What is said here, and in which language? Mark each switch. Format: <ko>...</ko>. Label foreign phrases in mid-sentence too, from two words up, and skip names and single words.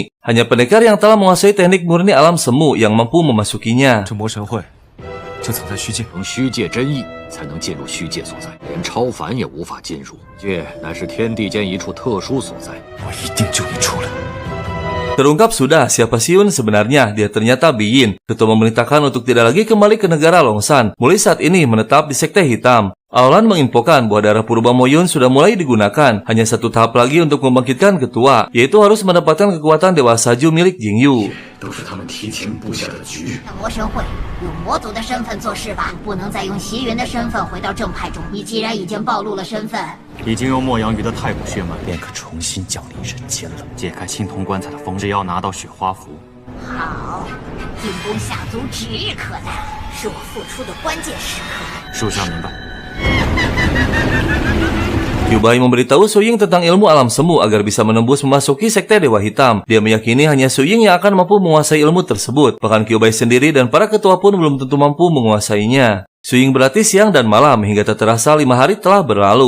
<id>Hanya pendekar yang telah menguasai teknik murni alam semu yang mampu memasukinya.</id> <zh>这魔神会就藏在虚界，能虚界真意，才能进入虚界所在，连超凡也无法进入。界乃是天地间一处特殊所在，我一定救你出来。</zh> <id>Terungkap sudah siapa Xi Yun sebenarnya. Dia ternyata Biyin, ketua memerintahkan untuk tidak lagi kembali ke negara Longsan. Mulai saat ini menetap di Sekte Hitam. Aolan menginfokan bahwa darah purba Mo Yun sudah mulai digunakan. Hanya satu tahap lagi untuk membangkitkan ketua, yaitu harus mendapatkan kekuatan Dewa Salju milik Jingyu.</id> <zh>都是他们提前布下的局。魔神会用魔族的身份做事吧，不能再用袭云的身份回到正派中。你既然已经暴露了身份，已经用莫阳鱼的太古血脉，便可重新降临人间了。解开青铜棺材的封，只要拿到雪花符。好，进攻下族指日可待，是我付出的关键时刻。属下明白。</zh> <id>Kyubai memberitahu Su Ying tentang ilmu alam semu agar bisa menembus memasuki Sekte Dewa Hitam. Dia meyakini hanya Su Ying yang akan mampu menguasai ilmu tersebut. Bahkan Kyubai sendiri dan para ketua pun belum tentu mampu menguasainya. Su Ying berlatih siang dan malam hingga tak terasa 5 hari telah berlalu.</id>